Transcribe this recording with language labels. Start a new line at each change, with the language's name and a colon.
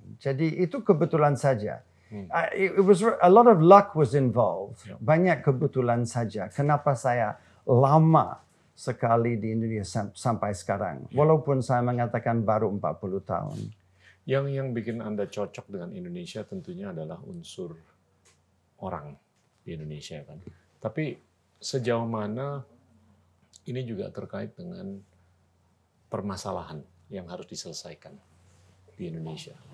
Indonesian: Jadi itu kebetulan saja.
English: A lot of luck was involved.
Indonesian: Banyak kebetulan saja. Kenapa saya lama sekali di Indonesia sampai sekarang. Walaupun saya mengatakan baru 40 tahun. Yang bikin Anda cocok dengan Indonesia tentunya adalah unsur orang di Indonesia kan. Tapi sejauh mana ini juga terkait dengan permasalahan yang harus diselesaikan di Indonesia.